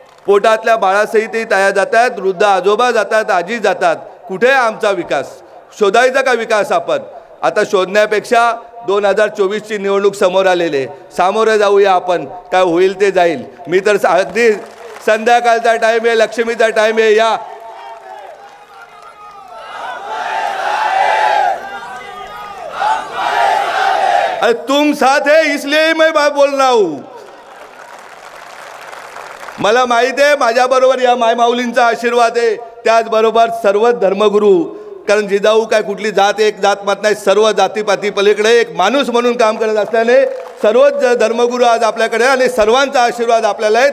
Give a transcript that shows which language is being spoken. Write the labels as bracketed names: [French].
[Marathi] पोटातल्या बाळासहितही ताया जात आहेत, वृद्ध आजोबा जातात, आजी जातात. कुठे आहे आमचा विकास? शोधायचा का विकास आपण? आता शोधण्यापेक्षा 2024ची निवडणूक समोर आलेले, सामोरे जाऊया आपण. काय होईल ते जाईल. मी तर अगदी संध्याकाळचा टाईम आहे, लक्ष्मीचा टाईम आहे. [Hindi] या तुम साथ है इसलिए मैं बोल रहा हूं. [Marathi] मला माहिती आहे माझ्याबरोबर या मायमाऊलींचा आशीर्वाद आहे, त्याचबरोबर सर्व धर्मगुरू. कारण जिजाऊ काय कुठली जात एक जात मत नाही, सर्व जातीपाती पलीकडे एक माणूस म्हणून काम करत असल्याने सर्वच धर्मगुरू आज आपल्याकडे आणि सर्वांचा आशीर्वाद आपल्याला आहे.